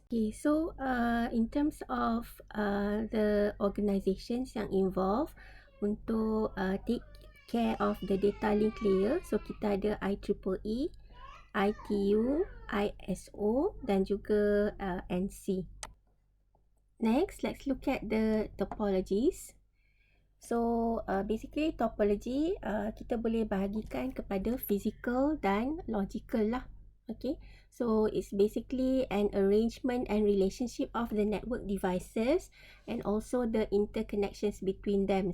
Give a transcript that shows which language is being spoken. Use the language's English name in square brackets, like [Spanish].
[English] Okay, so in terms of the organizations yang involved untuk take care of the data link layer, so [Malay] kita ada [English] IEEE, ITU, ISO [Malay] dan juga [English] NC. Next, let's look at the topologies. [Malay] So basically topology kita boleh bahagikan kepada physical dan logical lah. [English] Okay, so it's basically an arrangement and relationship of the network devices and also the interconnections between them.